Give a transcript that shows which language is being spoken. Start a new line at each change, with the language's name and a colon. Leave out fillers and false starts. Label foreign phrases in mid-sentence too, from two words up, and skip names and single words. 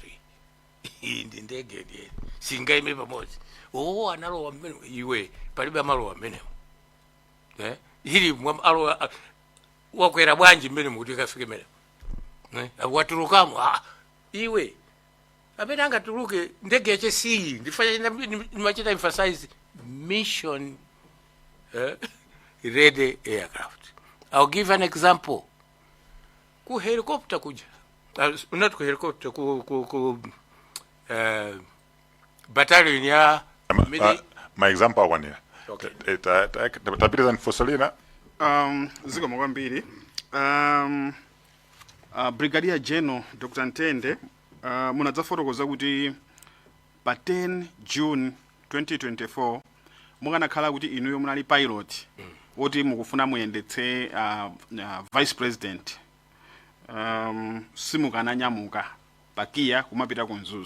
Nyanja: iyi ndi ndege ndiye singaime pamodzi, analowa mmene iwe palibe amalowa mmenemo, ili alowa wakwera bwanji mmene mukuti kafike mmenemo, watulukamo iwe amene angatuluke ndege yachesiyi ndifanya ndimachita
English: emphasize mission ready aircraft. I'll give an example.
Nyanja: Ku helicopter kuja, not ku helicopter, ku battalion ya
English: my example one here. Okay.
Nyanja: Tapita Fosolina. Ziko mwambiri. Brigadier General Dr. Ntende munadzafotokoza kuti pa 10 June 2024 mukanakhala kuti inuyo munali pilot oti mukufuna muyendetse
English: vice president
Nyanja: simukananyamuka pakiya kumapita ku Mzuzu.